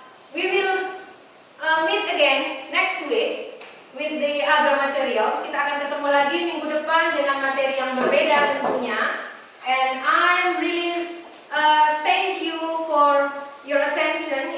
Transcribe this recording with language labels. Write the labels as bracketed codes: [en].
[en] We will meet again next week with the other materials. [id] Kita akan ketemu lagi minggu depan dengan materi yang berbeda tentunya. [en] And I'm really thank you for your attention.